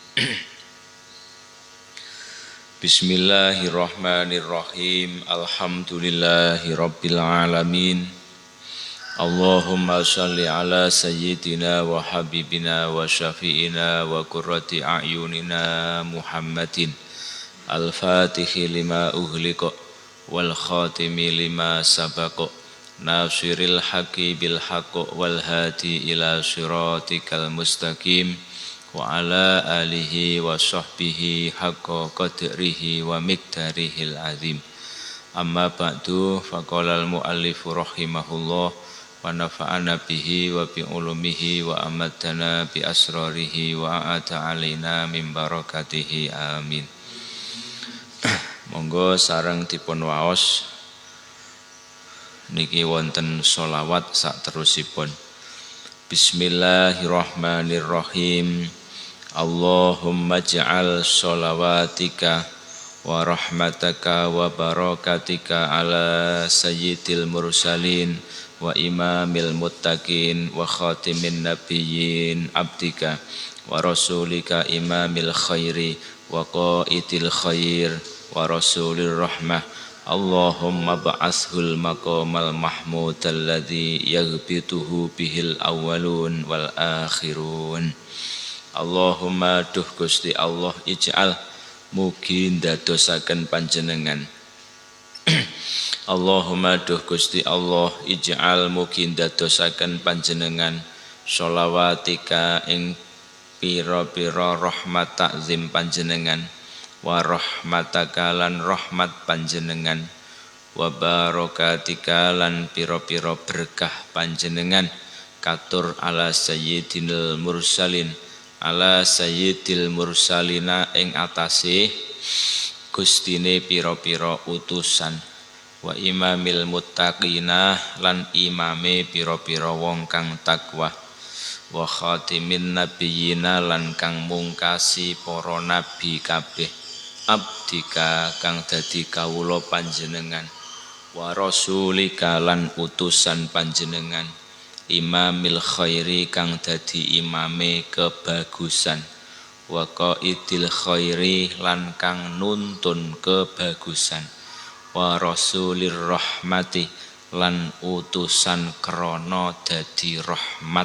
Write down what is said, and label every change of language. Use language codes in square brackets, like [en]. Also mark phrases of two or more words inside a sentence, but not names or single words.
[ar] بسم الله الرحمن الرحيم. الحمد لله رب العالمين. اللهم صل على سيدنا وحبيبنا وشفيعنا وقرة أعيننا محمد الفاتح لما أغلق والخاتم لما سبق ناصر الحق بالحق والهادي إلى صراطك المستقيم وعلى آله وصحبه حق قدره ومقداره العظيم. أما بعد، فقال المؤلف رحمه الله ونفعنا به وبعلومه وأماتنا بأسراره وأعاد علينا من بركاته آمين. [jv] Monggo sareng dipun waos niki wonten sholawat sak terusipun. [ar] بسم الله الرحمن الرحيم. اللهم اجعل صلواتك ورحمتك وبركاتك على سيد المرسلين وإمام المتقين وخاتم النبيين عبدك ورسولك إمام الخير وقائد الخير ورسول الرحمة. اللهم ابعثه المقام المحمود الذي يغبطه به الأولون والآخرون. [jv] Allahumma duh Gusti Allah ij'al mugi ndadosaken panjenengan. Allahumma duh Gusti Allah ij'al mugi ndadosaken panjenengan sholawatika ing pira-pira rahmat takzim panjenengan [ar] ورحمتك [jv] lan rahmat panjenengan [ar] وبركاتك [jv] lan pira-pira berkah panjenengan katur [ar] على سيد المرسلين على سيد المرسلين [jv] ing atase gustine pira-pira utusan [ar] وإمام المتقين [jv] lan imame pira-pira wong kang takwa [ar] وخاتم النبيين [jv] lan kang mungkasi para nabi kabeh abdika kang dadi kawula panjenengan [ar] ورسولك [jv] lan utusan panjenengan [ar] إمام الخير [jv] kang dadi imame kebagusan [ar] وقائد الخير [jv] lan kang nuntun kebagusan [ar] ورسول الرحمة [jv] lan utusan krana dadi rahmat.